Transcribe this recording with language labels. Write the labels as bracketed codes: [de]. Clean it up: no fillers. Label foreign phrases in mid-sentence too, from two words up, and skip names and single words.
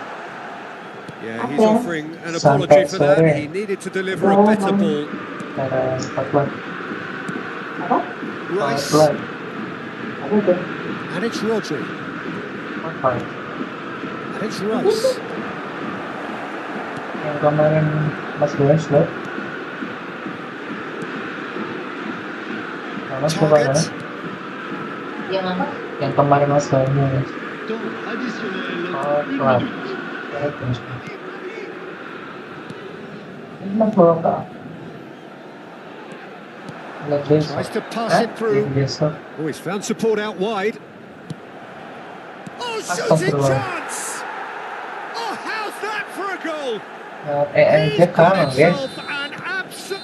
[en] Yeah, he's offering an apology for that. He needed to deliver a better ball. Rice. And it's Rodri. And it's Rice. [id] Yang kemarin Mas Bowen slow. Mas kemarin. Target. Yang apa? Yang kemarin Mas Bowen. [fr] Temps additionnel. [id] Pelan. Ini Mas Bowen kak. [en] Tries to pass it through. Oh, he's found support out wide. Oh, shooting chance! Oh, how's that for a goal? He's got himself an absolute...